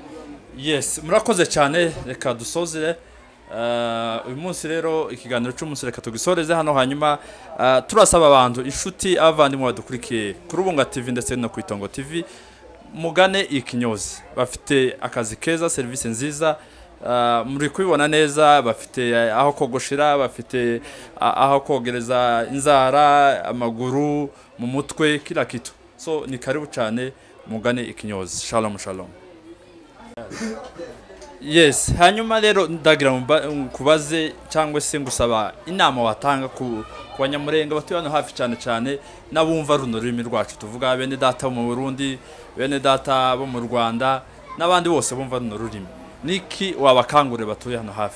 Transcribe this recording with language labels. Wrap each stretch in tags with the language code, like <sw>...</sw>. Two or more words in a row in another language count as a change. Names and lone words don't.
<rw>yes murakoze cyane reka dusoze uyu munsi rero ikiganiro cy'umunsi reka tugisoreze hano hanyuma turasaba abantu inshuti abavandimwe badukurikiye kuri Ubunga TV ndetse no ku Itongo TV mugane ikinyozi bafite akazi keza serivisi nziza muri kubibona neza bafite aho kogoshira bafite aho kogereza inzara amaguru mu mutwe</rw> <sw>kila kitu</sw> <rw>so ni karibu cyane mugane ikinyozi shalom yes hanyuma rero ndagira kubaze cyangwa se ngusaba inama watanga ku banyamurenge batuye hano hafi cyane n'abumva runo rurimi rwacu tuvuga bene data mu Burundi bene data bo mu Rwanda n'abandi bose bumva runo rurimi niki wabakangure batuye hano hafi</rw>